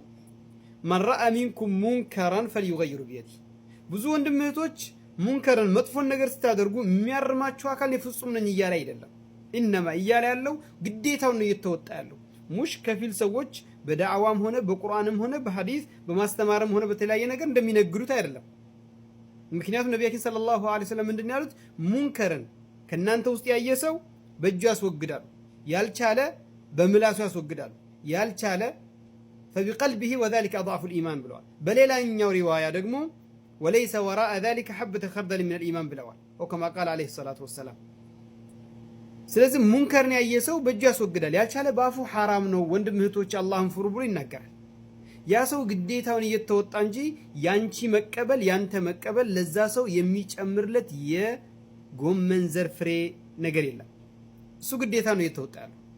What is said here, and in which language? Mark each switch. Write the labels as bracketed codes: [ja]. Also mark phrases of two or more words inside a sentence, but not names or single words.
[ar] من رأى منكم منكرا فليغيره بيده። [am] ብዙ ወንድም እህቶች ሙንከርን መጥፎን ነገር ስታደርጉ የሚያርማችሁ አካል ፍጹም ነኝ እያለ አይደለም። ኢነማ እያለ ያለው ግዴታውን ነው እየተወጣ ያለው። ሙሽ ከፊል ሰዎች በዳዕዋም ሆነ በቁርአንም ሆነ በሐዲስ በማስተማርም ሆነ በተለያየ ነገር እንደሚነግሩት አይደለም። ምክንያቱም ነቢያችን [ar] صلى الله عليه وسلم [am] ምንድን ያሉት? ሙንከርን ከናንተ ውስጥ ያየ ሰው በእጁ ያስወግዳል፣ ያልቻለ በምላሱ ያስወግዳል፣ ያልቻለ [ar] فبقلبه وذلك اضعف الايمان [am] ብለዋል። በሌላኛው ሪዋያ ደግሞ [ar] وليس وراء ذلك حبة خردل من الايمان [am] ብለዋል። [ar] وكما قال عليه الصلاه والسلام። [am] ስለዚህ ሙንከርን ያየ ሰው በእጁ ያስወግዳል፣ ያልቻለ በአፉ ሐራም ነው ወንድም እህቶች አላህን ፍሩ ብሎ ይናገራል። ያ ሰው ግዴታውን እየተወጣ እንጂ ያንቺ መቀበል ያንተ መቀበል ለዛ ሰው የሚጨምርለት የጎመን ዘር ፍሬ ነገር የለም። እሱ ግዴታ ነው እየተወጣ ያለው።